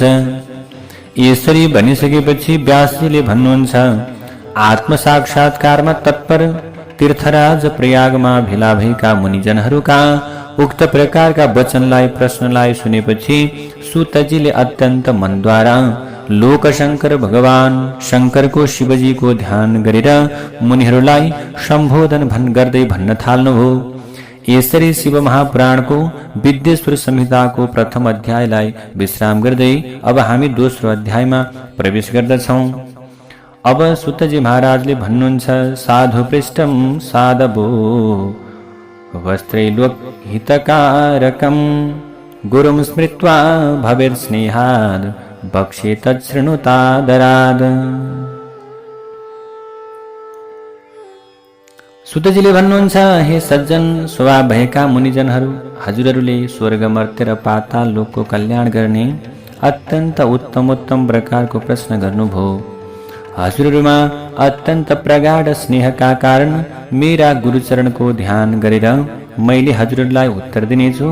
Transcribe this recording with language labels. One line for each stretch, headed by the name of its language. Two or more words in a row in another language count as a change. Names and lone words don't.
Nepali: यसरी भनिसकेपछि व्यासजीले भन्नुहुन्छ, आत्मसाक्षात्कारमा तत्पर तीर्थराज प्रयागमा भेला भएका मुनिजनहरूका उक्त प्रकारका वचनलाई, प्रश्नलाई सुनेपछि सुतजीले अत्यन्त मनद्वारा लोकशङ्कर भगवान शङ्करको शिवजीको ध्यान गरेर मुनिहरूलाई सम्बोधन गर्दै भन्न थाल्नुभयो। यसरी शिव महापुराणको विद्येश्वर संहिताको प्रथम अध्यायलाई विश्राम गर्दै अब हामी दोस्रो अध्यायमा प्रवेश गर्दछौँ। अब सुतजी महाराजले भन्नुहुन्छ,
Sanskrit: साधु पृष्ठम साधवो वस्त्रैलोक हितकारकम गुरुं स्मृत्वा भवेत् स्नेहाद बक्षे तच्छृणुतादराद।
Nepali: सुतजीले भन्नुहुन्छ, हे सज्जन स्वभाव भएका मुनिजनहरू, हजुरहरूले स्वर्ग, मर्त्य र पाताल लोकको कल्याण गर्ने अत्यन्त उत्तम प्रकारको प्रश्न गर्नुभयो। हजुरहरूमा अत्यन्त प्रगाढ स्नेहका कारण मेरा गुरुचरणको ध्यान गरेर मैले हजुरहरूलाई उत्तर दिनेछु।